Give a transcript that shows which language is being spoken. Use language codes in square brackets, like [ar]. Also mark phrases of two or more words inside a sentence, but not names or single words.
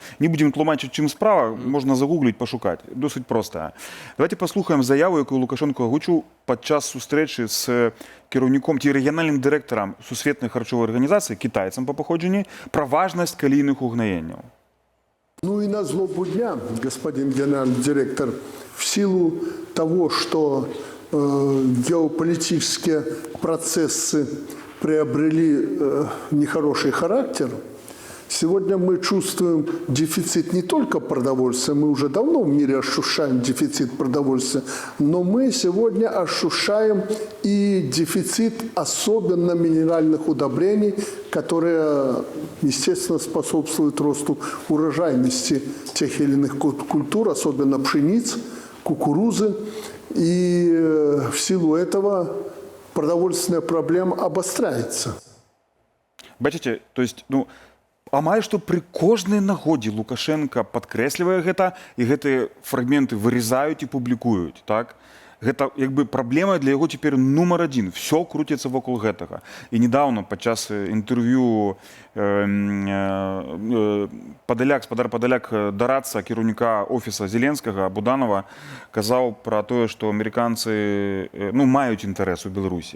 [be] Не будзем тлумачыць, чым справа, можна загугліць, пашукаць. Досыць простая. Давайте паслухаем заяву, якую Лукашенко агучыў падчас сустрэчы з кіраўніком ці рэгіянальным дырэктарам Сусветнай харчовай арганізацыі, кітайцам па паходжанні, пра важнасць калійных угнаенняў. [ru] Ну и на злобу дня, господин генеральный директор, в силу того, что геополитические процессы приобрели нехороший характер, сегодня мы чувствуем дефицит не только продовольствия, мы уже давно в мире ощущаем дефицит продовольствия, но мы сегодня ощущаем и дефицит особенно минеральных удобрений, которые, естественно, способствуют росту урожайности тех или иных культур, особенно пшениц, кукурузы. И в силу этого продовольственная проблема обостряется. [be] Бачыце, [ru] то есть, [be] амаль што пры кожнай нагодзе Лукашенко падкрэслівае гэта, і гэтыя фрагменты вырезаюць і публікуюць, так? Гэта як бы праблема для яго цяпер нумар адзін. Всё круціцца вакол гэтага. І недавно падчас інтэрв'ю спадар Падаляк дарадца кіраўніка офіса Зеленскага Буданова казаў пра тое, што амерыканцы маюць інтарэс у Беларусі.